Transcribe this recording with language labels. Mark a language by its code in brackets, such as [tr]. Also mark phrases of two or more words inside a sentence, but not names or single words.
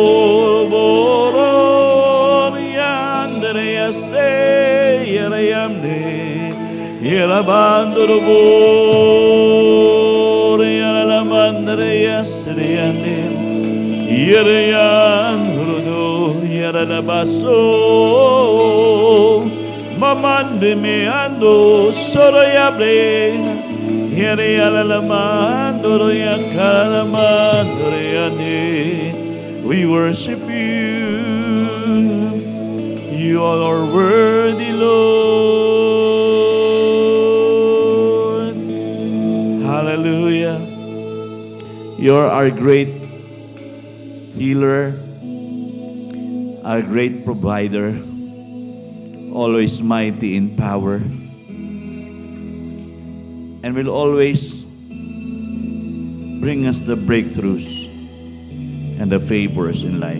[en] boro, Andrea se, Iria amde, Iria bandoro boro, Iria la mandrea se ande, Iria rudo, Iria la basso, mamande me ando, solo yabre, Iria la mandoro ya calamandoro ande. We worship you. You are worthy, Lord. Hallelujah. You're our great healer, our great provider, always mighty in power, and will always bring us the breakthroughs and the favors in life.